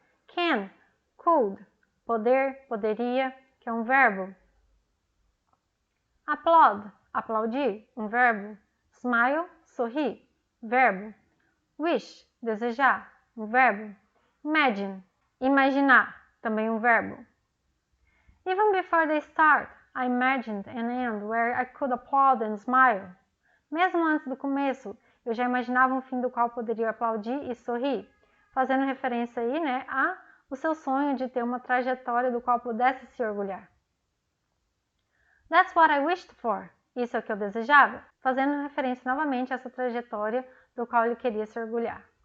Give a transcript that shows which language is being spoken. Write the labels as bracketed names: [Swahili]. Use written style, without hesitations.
[Portuguese] Can, could, poder, poderia, que é um verbo. Applaud, aplaudir, um verbo. Smile, sorrir, verbo. Wish, desejar, um verbo. Imagine, imaginar, também um verbo. [English] Even before they start, I imagined an end where I could applaud and smile. [Portuguese] Mesmo antes do começo, eu já imaginava um fim do qual poderia aplaudir e sorrir, fazendo referência aí, a o seu sonho de ter uma trajetória do qual pudesse se orgulhar. [English] That's what I wished for. [Portuguese] Isso é o que eu desejava, fazendo referência novamente a essa trajetória do qual ele queria se orgulhar.